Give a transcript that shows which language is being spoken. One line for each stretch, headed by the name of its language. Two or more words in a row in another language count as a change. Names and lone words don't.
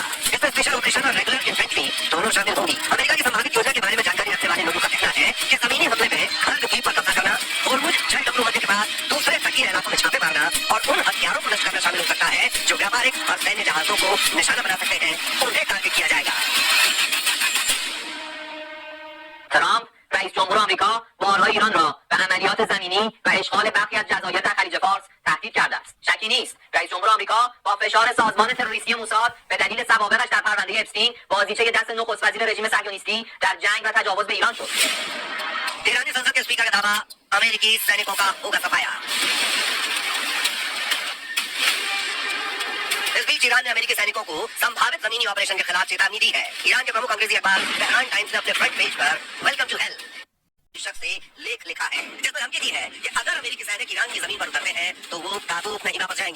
Hindi: इसमें
English: special operation
Hindi: और
English: regular infantry
Hindi: दोनों शामिल होंगी। अमेरिका की संभावित योजना के बारे में जानकारी रखने वाले लोगों का कहना है कि जमीनी हमले में खर्द द्वीप पर कब्जा करना, होर्मुज जल मध्य के बाद दूसरे तटीय इलाकों में छापे मारना और उन हथियारों को नष्ट करना शामिल हो सकता है जो व्यापारिक और सैन्य जहाजों को निशाना बना सकते हैं। उन्हें टारगेट किया जाएगा।
Persian: رئیس جمهور آمریکا بارها ایران را به عملیات زمینی و اشغال برخی از جزایر در خلیج فارس تهدید کرده است. شکی نیست رئیس جمهور آمریکا با فشار سازمان تروریستی موساد به دلیل سوابقش در پرونده اپستین بازیچه دست نخست وزیر رژیم صهیونیستی در جنگ و تجاوز به ایران شد.
Hindi: ईरानी संसद के स्पीकर का दावा अमेरिकी सैनिकों का होगा सफाया। इस बीच ईरान ने अमेरिकी सैनिकों को संभावित जमीनी ऑपरेशन के खिलाफ चेतावनी दी है। ईरान के प्रमुख अंग्रेजी अखबार तेहरान टाइम्स ने अपने
English: front page
Hindi: पर
English: welcome to hell
Hindi: शीर्षक से लेख लिखा है जिसमें धमकी दी है कि अगर अमेरिकी सैनिक ईरान की जमीन पर उतरते हैं तो वो ताबूत नहीं वापस जाएंगे।